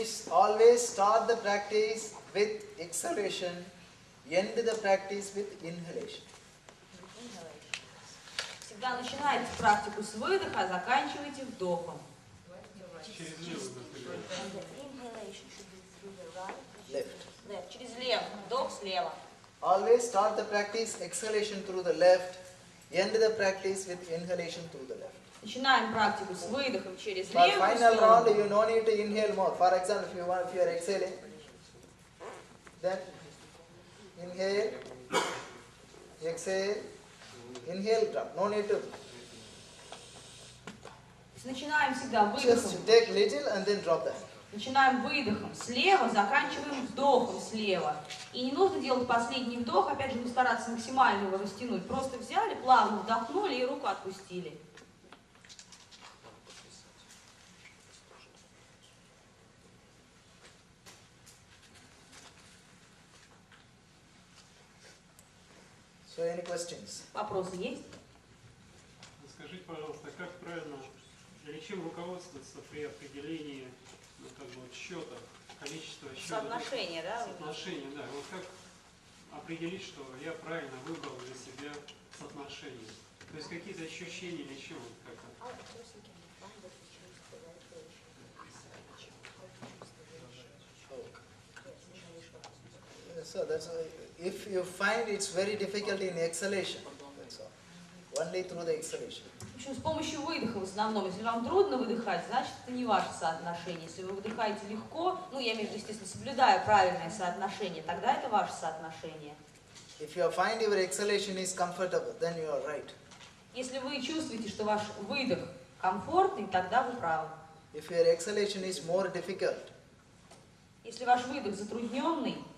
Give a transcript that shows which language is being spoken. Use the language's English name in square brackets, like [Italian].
[English] Always start the practice with exhalation, end the practice with inhalation. [Russian] Всегда начинайте практику с выдоха, а заканчивайте вдохом. [English] Left. [Russian] Через левый. Вдох слева. [English] Always start the practice exhalation through the left, end the practice with inhalation through the left. [Russian] Начинаем практику с выдохом через [English] For [Russian] левую [English] final round, [Russian] сторону. [English] you no need to inhale more. For example, if you are exhaling, then inhale, exhale, inhale, drop. No need to. [Russian] Начинаем всегда [English] Just [Russian] выдохом. [English] take little and then drop that. [Russian] Начинаем выдохом слева, заканчиваем вдохом слева. И не нужно делать последний вдох, опять же, стараться максимально его растянуть. Просто взяли, плавно вдохнули и руку отпустили. [English] So, any questions? [Russian] Вопросы есть? Скажите, пожалуйста, как правильно, или чем руководствоваться при определении, ну, как бы, вот, счета, количества счета? Соотношение, да? Соотношение, да. Вот как определить, что я правильно выбрал для себя соотношение? То есть какие-то ощущения или чего? [English] So that's why if you find it's very difficult in exhalation, that's all. Only through the exhalation. [Russian] В общем, с помощью выдоха в основном. Если вам трудно выдыхать, значит, это не ваше соотношение. Если вы выдыхаете легко, ну, я имею в виду, естественно, соблюдая правильное соотношение, тогда это ваше соотношение. [English] If you find your exhalation is comfortable, then you are right. [Russian] Если вы чувствуете, что ваш выдох комфортный, тогда вы правы. [English] If your exhalation is more difficult, [Russian] Если ваш выдох затрудненный,